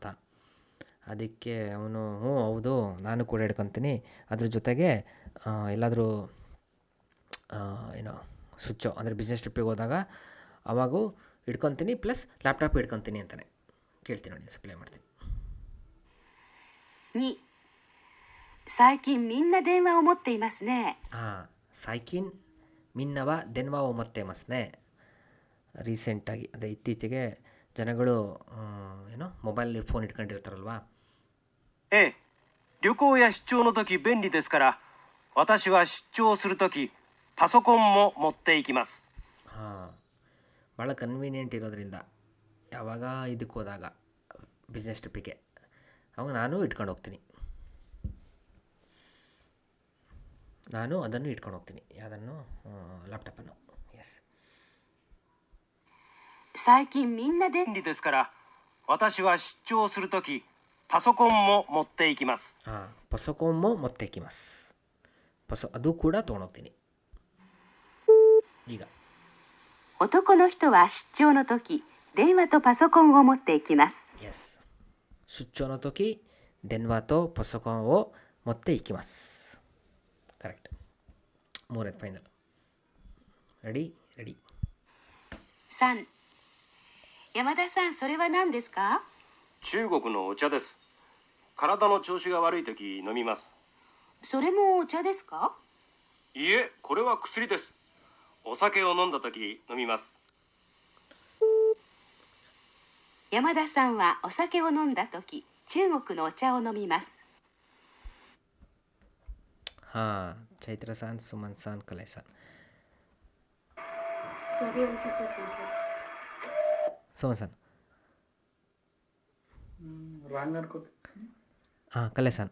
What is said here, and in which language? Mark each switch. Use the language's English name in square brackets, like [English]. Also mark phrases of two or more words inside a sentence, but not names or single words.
[Kannada] ಅದಕ್ಕೆ ಅವನು ಹ್ಞೂ ಹೌದು ನಾನು ಕೂಡ ಹಿಡ್ಕೊತೀನಿ, ಅದ್ರ ಜೊತೆಗೆ ಎಲ್ಲಾದರೂ ಏನೋ ಸ್ವಿಚ್ಚು ಅಂದರೆ [English] business trippige [Kannada] ಹೋದಾಗ ಅವಾಗೂ ಹಿಡ್ಕೊತೀನಿ [English] plus laptop [Kannada] ಹಿಡ್ಕೊತೀನಿ ಅಂತಾನೆ. ಕೇಳ್ತೀನಿ ನೋಡಿ, ಸಪ್ಲೈ ಮಾಡ್ತೀನಿ. 2、 [Japanese] 最近みんな電話を持っていますね。 ಹಾಂ 最近みんなは電話持ってますね. [Kannada] ರೀಸೆಂಟಾಗಿ ಅದೇ ಇತ್ತೀಚೆಗೆ ಜನಗಳು ಏನೋ [English] mobile phone [Kannada] ಇಟ್ಕೊಂಡಿರ್ತಾರಲ್ವಾ. [Japanese] ええ、旅行や出張の時便利ですから、私は出張する時パソコンも持っていきます。 [Kannada] ಹಾಂ ಭಾಳ ಕನ್ವೀನಿಯೆಂಟ್ ಇರೋದ್ರಿಂದ ಯಾವಾಗ ಇದಕ್ಕೆ ಹೋದಾಗ [English] business trippige [Kannada] ಅವಾಗ ನಾನು ಇಟ್ಕೊಂಡು ಹೋಗ್ತೀನಿ. ನಾನು ಅದನ್ನು ಇಟ್ಕೊಂಡು ಹೋಗ್ತೀನಿ, ಯಾವುದನ್ನು ಲ್ಯಾಪ್ಟಾಪನ್ನು. ಎಸ್ [Japanese] 最近みんなで便利ですから、私は出張する時パソコンも持っていきます。 [Kannada] ಹಾಂ [Japanese] パソコンも持って来ます [Kannada] ಅದು ಕೂಡ ತೊಗೊಂಡೋಗ್ತೀನಿ. ಈಗ [Japanese] 男の人は出張の時電話とパソコンを持っていきます。 ಎಸ್ 出張の時電話とパソコンを持っていきます. [Kannada] ಕರೆಕ್ಟ್. ಮೂರನೇದು ಫೈನಲ್. ರೆಡಿ. 3、 [Japanese] 山田さんそれは何ですか？中国のお茶です。体の調子が悪い時飲みます。それもお茶ですか？いいえ、これは薬です。お酒を飲んだ時飲みます。山田さんはお酒を飲んだ時中国のお茶を飲みます。 [Kannada] ಹಾಂ ಚೈತ್ರ ಸಾನ್ ಸುಮನ್ ಸಾನ್ ಕಲೆ ಸಾನ್. ಸರಿ ಅನ್ಸುತ್ತೆ ಸೆನ್ಸರ್. ಸೋಮನ್ ಸಾನ್. ರಾಂಗ್ ಅನ್ಕೋತೀನಿ. ಹಾಂ ಕಲೆ ಸಾನ್.